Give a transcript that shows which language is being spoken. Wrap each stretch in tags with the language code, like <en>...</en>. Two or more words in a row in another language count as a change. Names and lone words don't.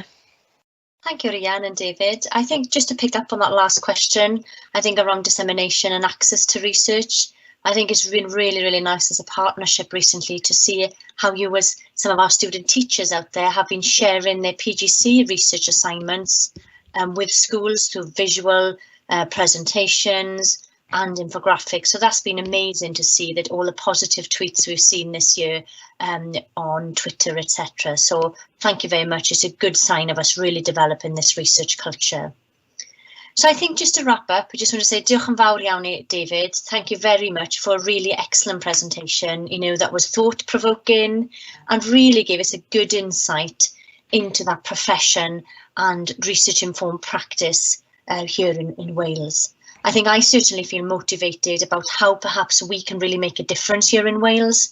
<en>Thank you, Rhian and David. I think just to pick up on that last question, I think around dissemination and access to research, I think it's been really, really nice as a partnership recently to see how you as some of our student teachers out there have been sharing their PGC research assignments with schools through visual presentations and infographics. So that's been amazing to see that all the positive tweets we've seen this year on Twitter, etc. So thank you very much. It's a good sign of us really developing this research culture. So I think just to wrap up, I just want to say</en> <cy>diolch yn fawr iawn i David.</cy> <en>Thank you very much for a really excellent presentation, you know, that was thought-provoking and really gave us a good insight into that profession and research-informed practice here in Wales. I think I certainly feel motivated about how perhaps we can really make a difference here in Wales.</en>